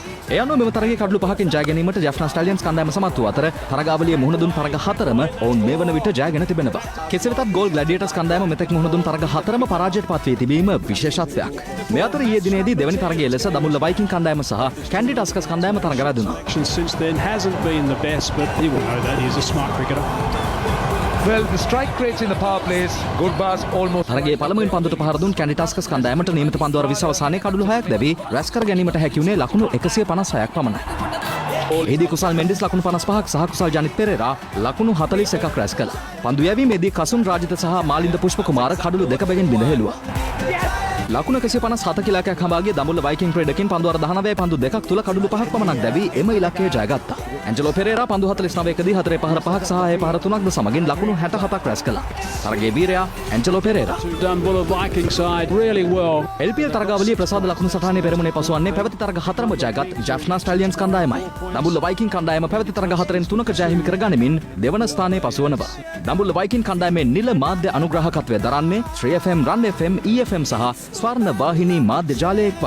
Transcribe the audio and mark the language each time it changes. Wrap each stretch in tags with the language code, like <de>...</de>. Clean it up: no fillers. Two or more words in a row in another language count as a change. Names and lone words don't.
<si>ඒ අනුව මෙම තරගයේ කඩුළු 5කින් ජය ගැනීමට ජෆ්නා ස්ටැලියන්ස් කණ්ඩායම සමත් වූ අතර තරගාවලියේ මුහුණ දුන් තරග 4ම ඔවුන් මේ වන විට ජයගෙන තිබෙනවා. කෙසේ වෙතත් ගෝල් ග්ලැඩියටර්ස් කණ්ඩායම මෙතෙක් මුහුණ දුන් තරග 4ම පරාජයට පත් වී තිබීම විශේෂත්වයක්. මේ අතර ඊයේ දිනේදී දෙවැනි තරගයේ ලෙස දමුල්ල වයිකින් කණ්ඩායම සහ කැන්ඩි ටස්කර්ස් කණ්ඩායම තරග වැදුණා.</si> <en>Since then hasn't been the best, but he will know that. He's a smart cricketer. Well, the strike rates in the power plays, good bars almost.</en> <si>තරගයේ පළමුවෙන් පන්දුට පහර දුන් කැන්ඩි ටස්කර්ස් කණ්ඩායමට නියමිත පන්දුවර 20 අවසානයේ කඩුළු 6ක් දැවි රැස් කර ගැනීමට හැකි වුණේ ලකුණු 156ක් පමණයි. එහිදී කුසල් මෙන්ඩිස් ලකුණු 55ක් සහ කුසල් ජනිත් පෙරේරා ලකුණු 41ක් රැස් කළා. පන්දු යැවීමේදී කසුන් රාජිත සහ මාලින්ද පුෂ්පකුමාර කඩළු දෙක බැගින් බිඳ හෙළුවා. ලකුණු 157 ඉලක්කයක් හඹාගේ දඹුල්ල වයිකින් ක්‍රීඩකින් පන්දු අර 19 පන්දු දෙකක් තුල කඩළු 5ක් පමණක් දැවි එම ඉලක්කය ජයගත්තා. ඇන්ජලෝ පෙරේරා පන්දු 49කදී 4 පහර 5ක් සහ 6 පහර 3ක්ද සමගින් ලකුණු 67ක් රැස් කළා. තරගයේ වීරයා ඇන්ජලෝ පෙරේරා.</si> <en>Dumbulla Viking side really well.</en> <si>LPL තරගාවලියේ ප්‍රසාද ලකුණු සටහනේ පෙරමුණේ පසුවන්නේ පැවති තරග 4ම ජයගත් ජැෆ්නා ස්ටැලියන්ස් කණ්ඩායමයි. දඹුල්ල වයිකින් කණ්ඩායම පැවති තරග 4න් 3ක ජය හිමි කරගනිමින් දෙවන ස්ථානයේ පසුවනවා. දඹුල්ල වයිකින් කණ්ඩායමේ නිල මාධ්‍ය අනුග්‍රාහකත්වය දරන්නේ 3FM, Run FM, EFM සහ ස්වර්ණ වාහිනී මාධ්‍ය ජාලය එක්වයි.</si>